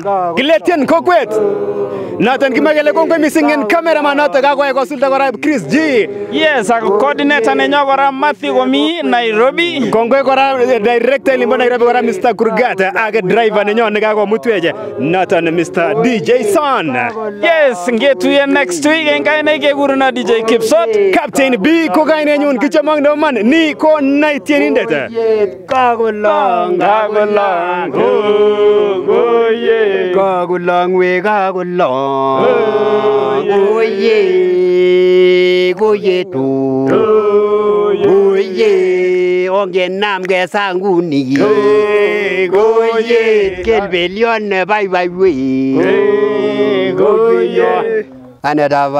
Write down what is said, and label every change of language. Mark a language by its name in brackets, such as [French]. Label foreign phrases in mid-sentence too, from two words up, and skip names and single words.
[Kalenjin] Kiletien kokwet. Noton kimakele kongoi missing en cameraman notok kakoyai kosulda kora Chris G. Yes, ak coordinator nenyo kora Matthew komi Nairobi. Kongoi kora director limbo Nairobi kora Mr. Kurgat ak driver nenyo nekakomutweche noton Mr. DJ Son. Yes, ngetuye [English] next week [Kalenjin] en kaine kekuruna DJ Kipsot. Captain B ko kainenyun kichomong nebo man ni ko naitienindet. Kakolong kakolong we kakolong koye tu ongenam kesanguni koye kelbelion nebaibai wei anedava